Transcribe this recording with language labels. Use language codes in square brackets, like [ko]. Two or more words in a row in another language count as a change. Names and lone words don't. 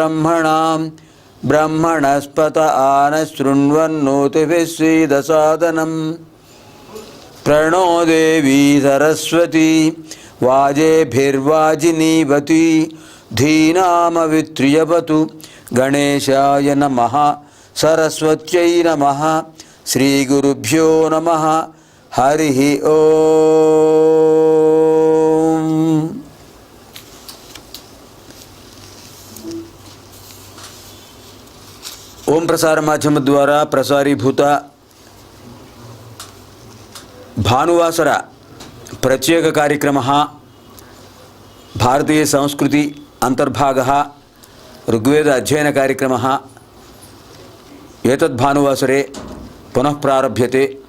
[sa] బ్రహ్మణస్పత ఆనశృణ్వన్నోతిభిः सीदसादनं प्रणो देवी सरस्वती वाजेभिर्वाजिनीवती धीनामवित्र्यवतु गणेशाय नमः सरस्वत्यै नमः श्रीगुरुभ्यो नमः हरि ओम. ఓం ప్రసార మాధ్యమ ద్వారా ప్రసారీభూత భానువాసర ప్రత్యేక కార్యక్రమः భారతీయ సంస్కృతి అంతర్భాగः ఋగ్వేద అధ్యయన కార్యక్రమः ఏతద్ భానువాసరే పునః ప్రారభ్యతే.